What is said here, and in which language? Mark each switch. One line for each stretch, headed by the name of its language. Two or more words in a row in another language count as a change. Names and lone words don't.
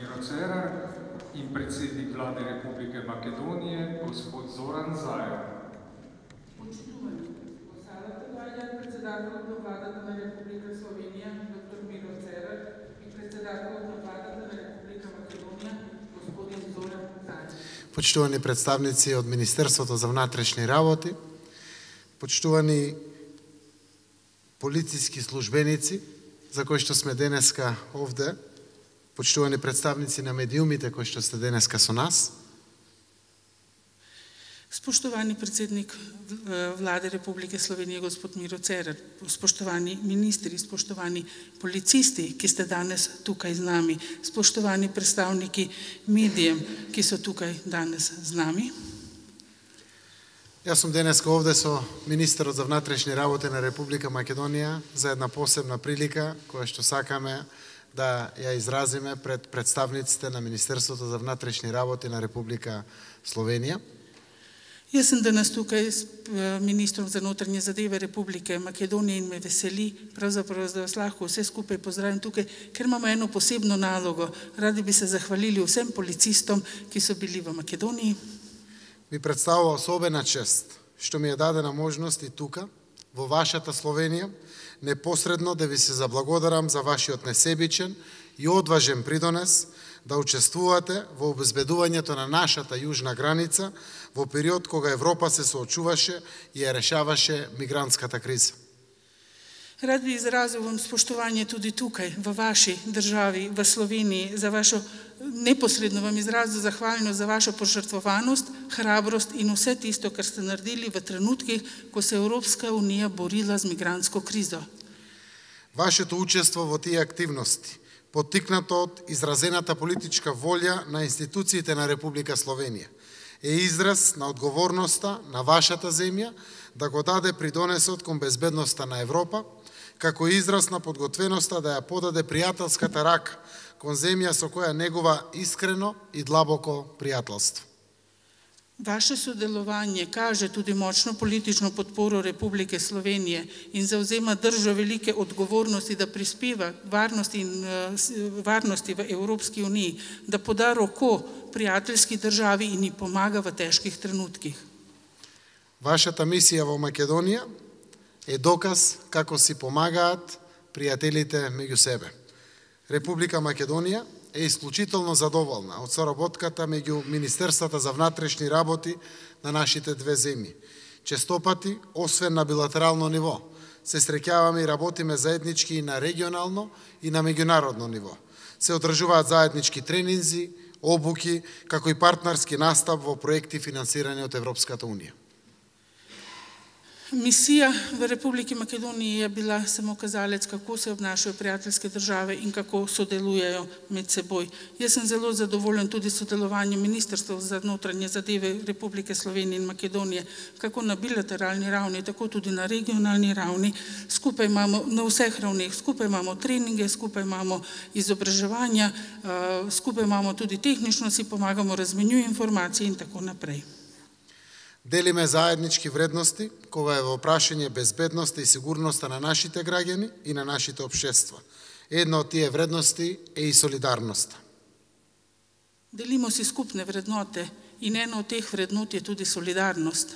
Slovenian: Cerar in predsednik vlade Republike Makedonije, gospod Zoran Zaev.
Macedonian: Почитувани, посадата доаѓа председателот на владата на Република Словенија, доктор Миро Церар, и председателот на владата на Република Македонија, господин Зоран Заев. Почитувани представници од Министерството за внатрешни работи, почитувани полициски службеници, за кои што сме денеска овде, почитувани представници на медиумите кои што сте денеска со нас.
Slovenian: Spoštovani predsednik vlade Republike Slovenije, gospod Miro Cerar, spoštovani ministri, spoštovani policisti, ki ste danes tukaj z nami, spoštovani predstavniki medijem, ki so tukaj danes z nami.
Macedonian: Јас сум денеска овде со министерот за внатрешни работи на Република Македонија за една посебна прилика која што сакаме да ја изразиме пред представниците на Министерството за внатрешни работи на Република Словенија.
Slovenian: Jaz sem danes tukaj s ministrom za notranje zadeve Republike Makedonije in me veseli, pravzaprav, da vas lahko vse skupaj pozdravim tukaj, ker imamo eno posebno nalogo. Radi bi se zahvalili vsem policistom, ki so bili v Makedoniji.
Macedonian: Ми представува особена чест што ми е дадена можност и тука, во вашата Словенија, непосредно да ви се заблагодарам за вашиот несебичен и одважен придонес да учествувате во обезбедувањето на нашата јужна граница во период кога Европа се соочуваше и ја решаваше мигрантската криза.
Slovenian: Rad bi izrazil vam spoštovanje tudi tukaj, v vaši državi, v Sloveniji, za vašo, neposredno vam izrazil zahvalnost za vašo požrtvovanost, hrabrost in vse tisto, kar ste naredili v trenutkih, ko se Evropska unija borila z migrantsko krizo.
Macedonian: Вашето учество во тие активности, поттикнато од изразената политичка волја на институциите на Република Словенија, е израз на одговорноста на вашата земја да го даде придонесот кон безбедноста на Европа, како израз на подготвеноста да ја подаде пријателската рака кон земја со која негува искрено и длабоко пријателство.
Slovenian: Vaše sodelovanje kaže tudi močno politično podporo Republike Slovenije in zauzema držo velike odgovornosti, da prispeva varnosti v Evropski uniji, da poda roko prijateljski državi in ji pomaga v težkih trenutkih.
Macedonian: Вашата мисија во Македонија е доказ како си помагаат пријателите меѓу себе. Република Македонија е исклучително задоволна од соработката меѓу Министерствата за внатрешни работи на нашите две земји. Честопати, освен на билатерално ниво, се среќаваме и работиме заеднички и на регионално и на меѓународно ниво. Се одржуваат заеднички тренинзи, обуки, како и партнерски настап во проекти финансирани од Европската унија.
Slovenian: Misija v Republiki Makedoniji je bila samo kazalec, kako se obnašajo prijateljske države in kako sodelujejo med seboj. Jaz sem zelo zadovoljen tudi s sodelovanjem Ministrstva za notranje zadeve Republike Slovenije in Makedonije, kako na bilateralni ravni, tako tudi na regionalni ravni. Skupaj imamo na vseh ravneh, skupaj imamo treninge, skupaj imamo izobraževanja, skupaj imamo tudi tehnično, si pomagamo, razmenjujemo informacije in tako naprej.
Macedonian: Делиме заеднички вредности кога е во прашање безбедноста и сигурноста на нашите граѓани и на нашите општества. Една од тие вредности е и солидарноста.
Slovenian: Delimo si skupne vrednote in ena od teh vrednot je tudi solidarnost.